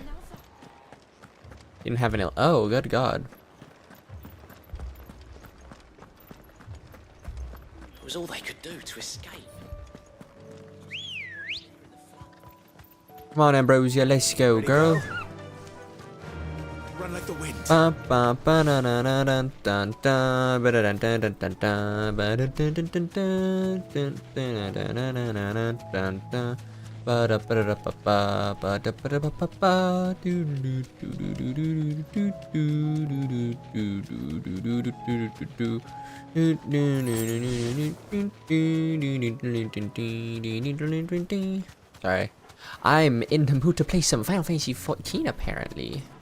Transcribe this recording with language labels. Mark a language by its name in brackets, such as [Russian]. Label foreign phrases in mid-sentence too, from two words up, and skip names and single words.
[English] Didn't have any... Oh, good God. It was all they could do to escape. Come on, Ambrosia, let's go, girl. Run like the wind. Ba ba ba na na na dun dun dun ba da dun dun dun dun dun ba da dun dun dun dun dun dun dun dun dun dun dun ba da ba da ba ba ba da ba da ba ba ba do do do do do do do do do do do. Sorry, I'm in the mood to play some Final Fantasy 14 apparently.